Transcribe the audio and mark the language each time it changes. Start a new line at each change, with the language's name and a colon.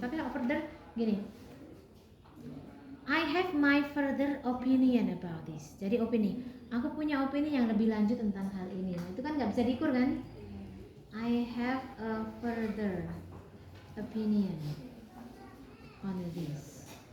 Indonesian: Tapi kalau further gini,
English: I have my further opinion about this.
Indonesian: Jadi opini, aku punya opini yang lebih lanjut tentang hal ini. Nah, itu kan nggak bisa diukur kan?
English: I have a further opinion on this.